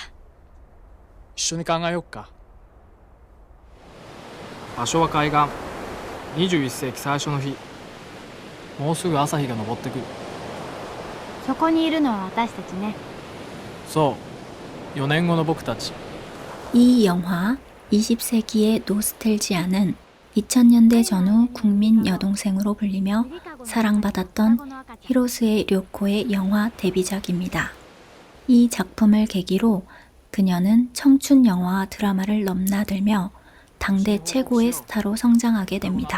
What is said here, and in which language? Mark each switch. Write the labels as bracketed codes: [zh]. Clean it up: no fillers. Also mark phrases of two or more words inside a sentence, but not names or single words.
[ja] う。一緒に考えよっか。場所は海岸。21世紀最初の日。もうすぐ朝日が昇ってくる。そこにいるのは私たちね。そう4年後の僕たち。 [ko] 이 영화 20세기의 노스텔지아는 2000년대 전후 국민 여동생으로 불리며 사랑받았던 히로스에 료코의 영화 데뷔작입니다. 이 작품을 계기로 그녀는 청춘 영화와 드라마를 넘나들며 당대 최고의 스타로 성장하게 됩니다.